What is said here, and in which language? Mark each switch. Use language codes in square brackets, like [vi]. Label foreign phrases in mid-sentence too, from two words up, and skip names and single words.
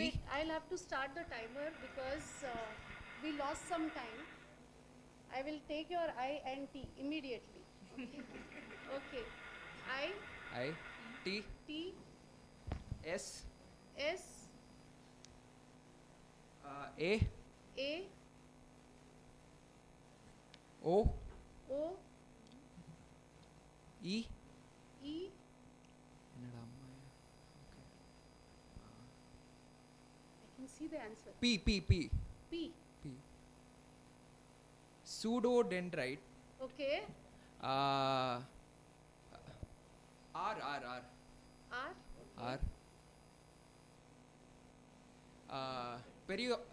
[en] Wait, I'll have to start the timer because we lost some time. I will take your I and T immediately. Okay. I. T. T. S. S. A. A. O. O. E. E. I can see the answer. P. P. Pseudodendrite. Okay. R. R. Peri.